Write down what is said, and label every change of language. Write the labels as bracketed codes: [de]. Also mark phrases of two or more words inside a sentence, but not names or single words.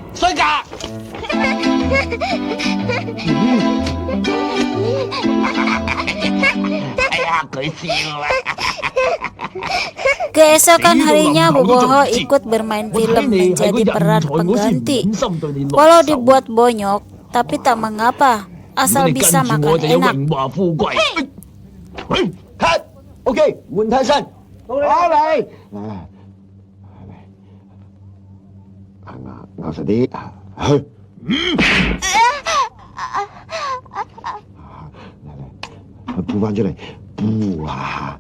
[id] Keesokan harinya Boboho ikut bermain film menjadi peran pengganti. Walau dibuat bonyok, tapi tak mengapa, asal bisa makan enak. [yue] OK， 換替身，到你。咬實啲，去。鋪翻出嚟，鋪啊！